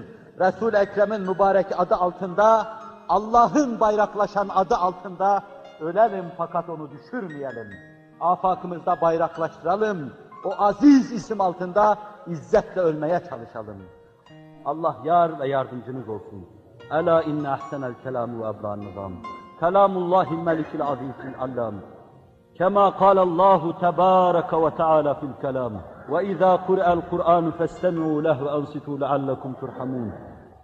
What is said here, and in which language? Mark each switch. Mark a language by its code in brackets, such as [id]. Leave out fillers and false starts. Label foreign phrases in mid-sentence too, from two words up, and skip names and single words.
[tr] Resul-i Ekrem'in mübarek adı altında, Allah'ın bayraklaşan adı altında ölelim fakat onu düşürmeyelim. Afakımızda bayraklaştıralım. O aziz isim altında izzetle ölmeye çalışalım. Allah yar ve yardımcınız olsun. [ar] ألا إن أحسن الكلام وأبلغ النظام. كلام الله الملك العزيز العلام. كما قال الله تبارك وتعالى في الكلام وإذا قرأ القرآن فاستمعوا له وأنصتوا لعلكم ترحمون